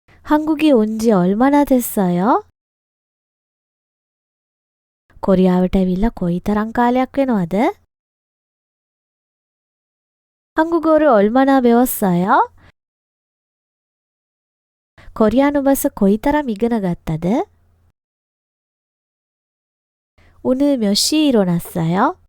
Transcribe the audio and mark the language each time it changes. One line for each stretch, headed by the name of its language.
Korean: 한국에 온 지 얼마나 됐어요?
Sinhala: කොරියාවට ඇවිල්ලා කොයිතරම් කාලයක් වෙනවද?
Korean: 한국어를 얼마나 배웠어요?
Sinhala: කොරියානු බස කොයිතරම් ඉගෙන ගත්තද?
Korean: 오늘 몇 시에 일어났어요?